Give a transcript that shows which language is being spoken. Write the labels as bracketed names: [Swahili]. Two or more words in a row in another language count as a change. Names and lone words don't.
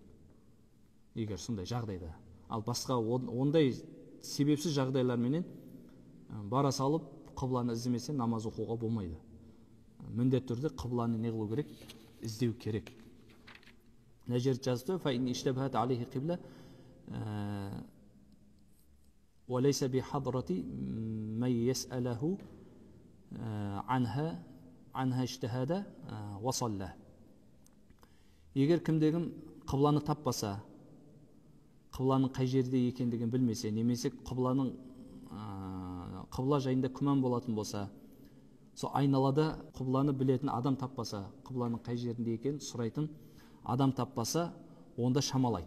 [Kazakh] Егер сондай жағдайда. Ал басқа ондай себепсіз жағдайларменен бара салып қыбланы іздемесе намаз оқуға болмайды. Міндетті түрде қыбланы не қылу керек? Іздеу керек. Мына жерде жазды: [Arabic] "فإن اشتبهت عليه القبلة وليس بحضرته من يسأله عنها اجتهد وصلى." [Kazakh] Егер кімде-кім қыбланы таппаса, қыбланың қай жерде екендігін білмесе, немесе қыбланың қыбла жайында күмән болатын болса, сол айналада қыбланы білетін адам таппаса, қыбланың қай жерінде екенін сұрайтын адам таппаса, онда шамалайды.